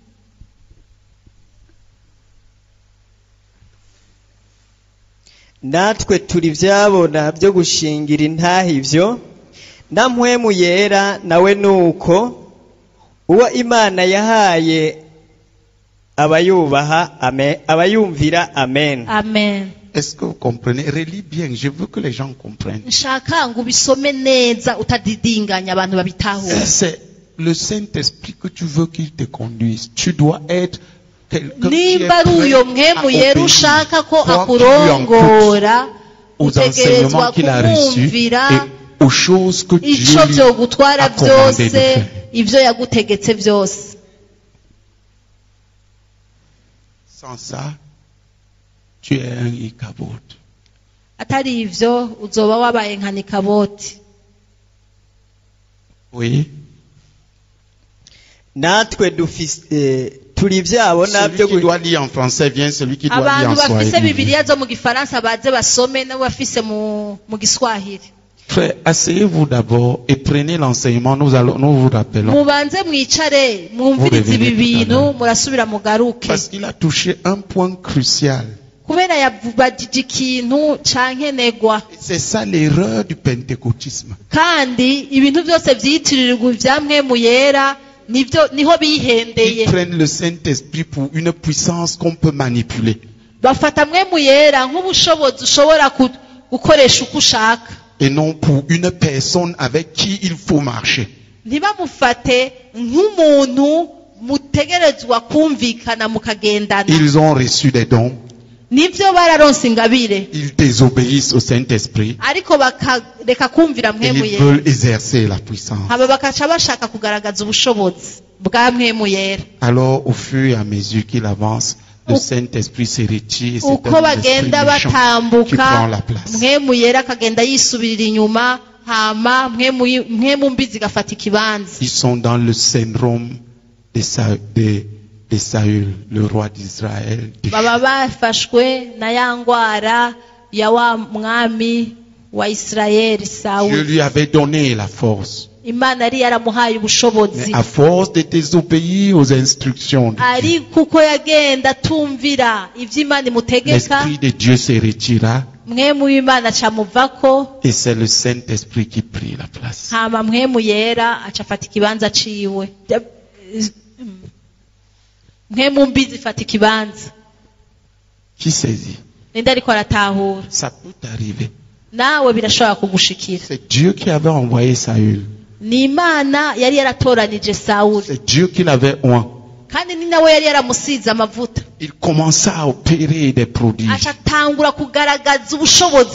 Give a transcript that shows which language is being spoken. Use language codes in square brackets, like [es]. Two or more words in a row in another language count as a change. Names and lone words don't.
[rn] natwe turi byabona byo gushingira intahe ibyo na mpwemu yera nawe nuko uwo Imana yahaye abayubaha abayumvira amen. Amen. [fr] Est-ce que vous comprenez? Relis bien, je veux que les gens comprennent. [rn] Nshaka ngo ubisome neza utadidinganya abantu babitahura. [fr] C'est le Saint-Esprit que tu veux qu'il te conduise. Tu dois être quelqu'un qui est [rn] Nimba ari uyo mpwemu yera [fr] prêt [rn] ushaka ko [fr] à obéir, [rn] akurongora [fr] aux enseignements [rn] utegerezwa [fr] qu'il a reçus [rn] kumvira [fr] et aux choses que Dieu [rn] ico [fr] lui [rn] vyogutwara [fr] a commandé de [rn] byose [fr] faire. [rn] ivyo yagutegetse byose. [fr] Sans ça, tu es un Ichabod. [rn] Atari ivyo uzoba wabaye nka Nikaboti. [fr] Oui. [rn] natwe dufise turi byabona [fr] Celui [rn] byo [fr] qui doit lire en français vient, celui qui doit lire [rn] Abantu [fr] en [rn] bafise [fr] Swahili. [rn] Bibiliya zo mu Gifaransa baze basome n'abafise mu Giswahili. [fr] Frère, asseyez-vous d'abord et prenez l'enseignement. Nous vous rappelons. [rn] Mubanze mwicare mwumvirize ibi bintu murasubira mugaruke. [fr] Parce qu'il a touché un point crucial. [rn] Kubera yavugije ikintu cankenegwa. [fr] C'est ça l'erreur du pentecôtisme. [rn] Kandi ibintu byose vyitiririrwa ivya mpwemu yera niho bihendeye. [fr] Ils prennent le Saint-Esprit pour une puissance qu'on peut manipuler. [rn] Bafata mpwemu yera nk'ubushobozi ushobora gukoresha uko ushaka. [fr] Et non pour une personne avec qui il faut marcher. [rn] Ntibamufate nk'umuntu mutegerezwa kumvikana mukagendana. [fr] Ils ont reçu des dons. [rn] Nivyo bararonse ingabire. [fr] Ils désobéissent au Saint-Esprit. [rn] Ariko bakareka kumvira [fr] Et [rn] mpwemu [fr] ils [rn] yera. [fr] veulent exercer la puissance. [rn] Haba bakaca bashaka kugaragaza ubushobozi bwa mpwemu yera. [fr] Alors, au fur et à mesure qu'il avance, le Saint-Esprit se retire et c'est [rn] Uko [fr] un esprit [rn] bagenda [fr] méchant qui [rn] batambuka [fr] prend la place. [rn] mpwemu yera akagenda yisubirira inyuma hama mpwemu mbi zigafata ikibanza. [fr] Ils sont dans le syndrome de Saül, le roi d'Israël. [rn] Baba bafashwe na ya ngwara ya wa mwami wa Isirayeli [fr] Dieu [rn] Sawuli. [fr] lui avait donné la force. [rn] Imana yari yaramuhaye [fr] Mais [rn] ubushobozi, [fr] à force de désobéir aux instructions de Dieu, [rn] ariko uko yagenda atumvira ivyo Imana imutegeka [fr] l'Esprit de Dieu se retira [rn] mpwemu w'Imana acamuvako [fr] et c'est le Saint-Esprit qui prit la place. [rn] hama mpwemu yera acafata ikibanza ciwe. Mpwemu mbi zifata ikibanza. [fr] Qui saisit? [rn] Ninde ariko aratahura? [fr] Ça peut arriver. [rn] Nawe birashobora kugushikira. [fr] C'est Dieu qui avait envoyé Saül. [rn] Ni Imana yari yaratoranije Sawuli, [fr] C'est Dieu qui l'avait oint. [rn] kandi ni nawe yari yaramusize amavuta. [fr] Il commença à opérer des prodiges. [rn] Acatangura kugaragaza ubushobozi